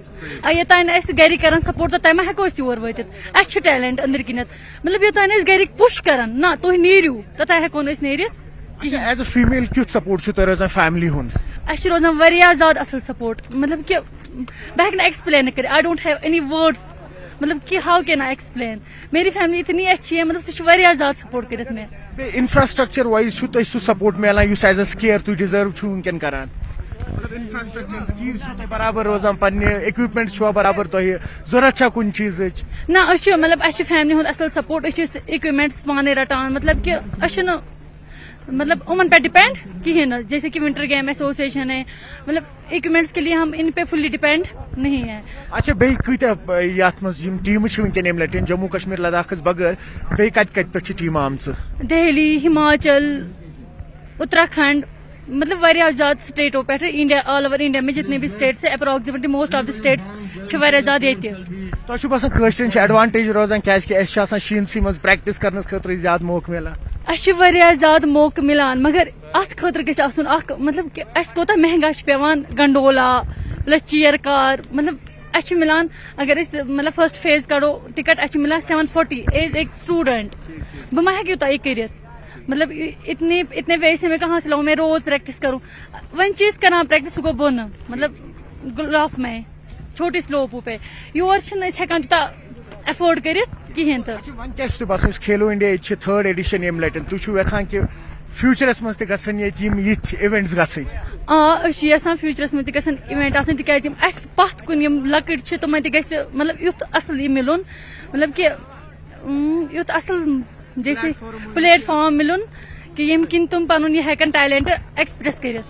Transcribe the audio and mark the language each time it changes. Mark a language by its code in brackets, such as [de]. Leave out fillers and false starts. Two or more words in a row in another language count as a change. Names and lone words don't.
[ks] یوٚتانۍ اَسہِ گرِکۍ کران سپورٹ توٚتانۍ ما ہٮ۪کو أسۍ یور وٲتِتھ اَسہِ چھُ ٹیلنٹ أنٛدرۍ کِنٮ۪تھ مطلب یوٚتانۍ أسۍ گرِکۍ پُش کران نہ تُہۍ نیٖرِو توٚتانۍ ہٮ۪کو نہٕ أسۍ نیٖرِتھ. [en] as a female [ks] کیُتھ سپورٹ چھُو تۄہہِ روزان فیملی ہُنٛد؟ اَسہِ چھُ روزان واریاہ زیادٕ اصل سپورٹ مطلب کہ بہٕ ہٮ۪کہٕ نہٕ ایکسپلین کٔرِتھ [en] I don't have any words [ks] مطلب کہ [en] how can I explain [ur] میری فیملی اتنی اچھی ہے [ks] مطلب سُہ چھُ واریاہ زیادٕ سپورٹ کٔرِتھ مےٚ. بیٚیہِ انفراسٹرکچر وایز چھُو تۄہہِ سُہ سپورٹ میلان یُس [en] as a skier [ks] تُہۍ ڈِزٲرو چھُو ؤنکیٚن کران؟ انفراسٹرکچر سکیٖز چھو تۄہہِ برابر روزان پننہِ اِکوپمنٹ چھُوا برابر تۄہہِ ضوٚرتھ چھا کُنہِ چیٖزٕچ؟ نہ أسۍ چھِ مطلب اَسہِ چھِ فیملی ہُنٛد اصل سپورٹ أسۍ چھِ اِکوپمنٹس پانے رٹان مطلب کہ أسۍ چھِنہٕ مطلب یِمن پٮ۪ٹھ ڈِپینڈ کِہیٖنۍ نہٕ [ur] جیسے کہ ونٹر گیم ایسوسیشن ہے مطلب اِکوپمنٹس کے لیے ہم ان پہ [en] fully depend [ur] نہیں ہے. [ks] اچھا بیٚیہِ کۭتیاہ یتھ منٛز یِم ٹیٖمہٕ چھِ ؤنکیٚن ییٚمہِ لٹہِ جموں کشمیٖر لداخس بغٲر بیٚیہِ کتہِ کتہِ پٮ۪ٹھ چھِ ٹیٖمہٕ آمژٕ؟ دہلی ہماچل اتراکھنڈ مطلب واریاہ زیادٕ سٹیٹو پٮ۪ٹھ انڈیا [en] all over India [ur] میں جتنے بھی اسٹیٹس ہے [en] approximately most of the states [ks] چھِ واریاہ زیادٕ ییٚتہِ. تۄہہِ چھُو باسان کٲشرٮ۪ن چھِ ایڈوانٹیج روزان کیازِ کہِ اَسہِ چھُ آسان شیٖنسٕے منٛز پریکٹس کرنس خٲطرٕ زیادٕ موقعہٕ مِلان؟ اَسہِ چھِ واریاہ زیادٕ موقعہٕ مِلان مگر اتھ خٲطرٕ گژھِ آسُن اکھ مطلب کہ اَسہِ کوتاہ مہنگا چھُ پیوان [en] gondola plus chair car [ks] مطلب اَسہِ چھُ مِلان اگر أسۍ مطلب [en] first phase [ks] کڑو ٹکٹ اَسہِ چھُ مِلان 740 [en] as a student [ks] بہٕ ما ہٮ۪کہٕ یوٗتاہ یہِ کٔرِتھ مطلب [ur] اتنے پیسے میں کہاں سے لاؤں میں روز پریکٹس کروں [ks] وۄنۍ چھِ أسۍ کران پریکٹس سُہ گوٚو بۄنہٕ مطلب گلاف میں چھوٹی سلوپو پہ یور چھِنہٕ أسۍ ہٮ۪کان تیوٗتاہ ایفٲرڈ کٔرِتھ کِہیٖنۍ تہٕ. وۄنۍ کیٛاہ چھُ تۄہہِ باسان یُس کھیلو انڈیا ییٚتہِ چھِ [en] third edition [ks] ییٚمہِ لٹہِ تُہۍ چھِو یژھان کہِ فیوٗچرس منٛز تہِ گژھن ییٚتہِ یِم یِتھۍ اِوینٹس گژھٕنۍ؟ أسۍ چھِ یژھان فیوٗچرس منٛز تہِ گژھن اِوینٹ آسٕنۍ تِکیازِ یِم اَسہِ پتھ کُن یِم لۄکٕٹۍ چھِ تِمن تہِ گژھِ مطلب یُتھ اصل یہِ مِلُن مطلب کہ یُتھ اصل جیسے پلیٹ فارم مِلُن کہ ییٚمہِ کِنۍ تِم پنُن یہِ ہٮ۪کن [en] talent express [ks] کٔرِتھ.